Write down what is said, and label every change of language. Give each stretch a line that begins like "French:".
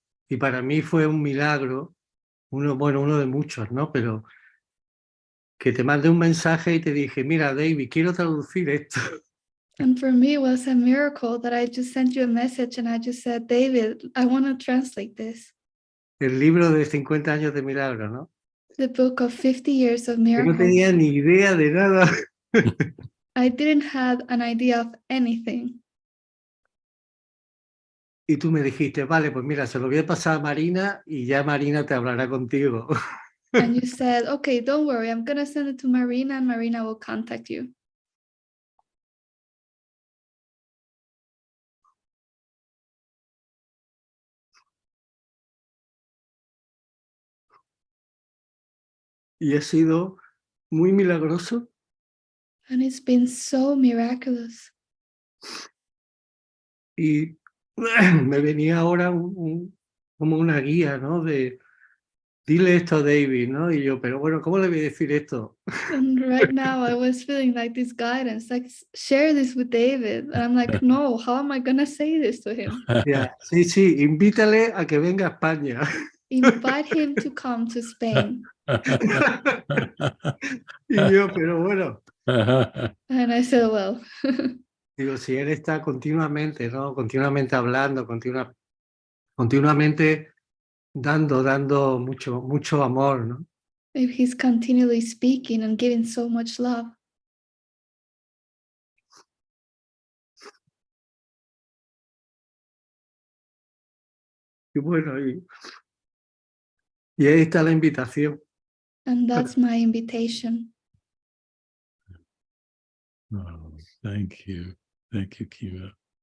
Spanish: Y para mí fue un milagro, uno de muchos, ¿no? Pero que te mandé un mensaje y te dije, mira, David, quiero traducir esto.
English: And for me, it was a miracle that I just sent you a message and I just said, David, I want to translate this.
Spanish: El libro de 50 años de milagros, ¿no?
English: The book of 50 years of
Spanish: Que
English: miracles.
Spanish: no tenía ni idea de nada.
English: I didn't have an idea of anything.
Spanish: Y tú me dijiste, vale, pues mira, se lo voy a pasar a Marina y ya Marina te hablará contigo.
English: And you said, okay, don't worry, I'm going to send it to Marina and Marina will contact you.
Spanish: Y ha sido muy milagroso.
English: And it's been so miraculous.
Spanish: Y me venía ahora como una guía, ¿no? De, dile esto a David, ¿no? Y yo, pero bueno, ¿cómo le voy a decir esto?
English: And right now I was feeling like this guidance, like share this with David. And I'm like, no, how am I going to say this to him?
Spanish: Ya, sí, invítale a que venga a España.
English: Invite him to come to Spain.
Spanish: Y yo, pero bueno.
English: And I said, well,
Spanish: Digo, si él está continuamente, ¿no? Continuamente hablando, continuamente dando mucho amor, ¿no?
English: if he's continually speaking and giving so much love.
Spanish: Y bueno, y ahí está la invitación.
English: And that's my invitation. Oh, thank you. Thank you, 𝘍𝘭𝘀𝘢.